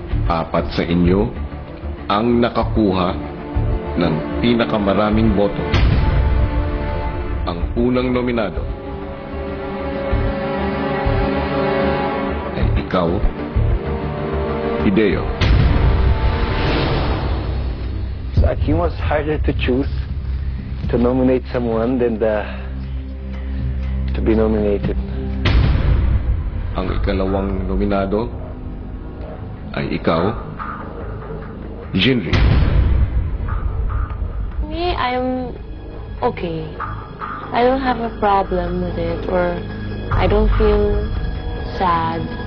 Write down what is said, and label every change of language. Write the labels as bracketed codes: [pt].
[tl] 4 sa inyo ang nakakuha ng pinakamaraming boto. Ang unang nominado ay ikaw, Hideo. [en] So I think it was harder to choose to nominate someone than to be nominated. [tl] Ang ikalawang nominado ay ikaw, Jinri. [en] Me, I'm okay. I don't have a problem with it, or I don't feel sad.